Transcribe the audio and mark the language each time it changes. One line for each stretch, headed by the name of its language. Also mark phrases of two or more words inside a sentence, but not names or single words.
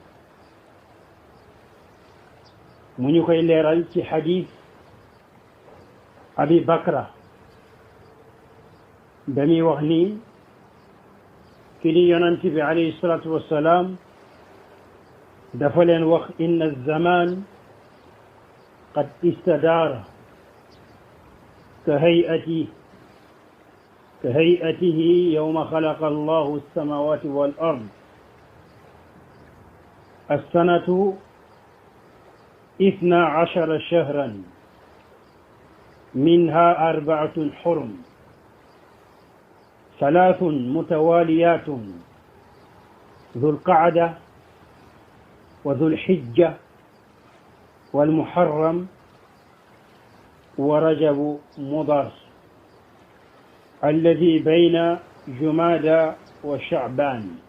Wolof: mu ñu koy leeral ci xadiis abi bakra dañuy wax ni ki di yonent bi
Arabic: عليه الصلاة والسلام
Wolof: dafa leen wax
Arabic: إن الزمان قد استدار كهيئته يوم خلق الله السماوات والأرض. السنة 12 شهرا منها 4 حرم 3 متواليات ذو القعدة وذو الحجة والمحرم ورجب مضر الذي بين جمادى وشعبان.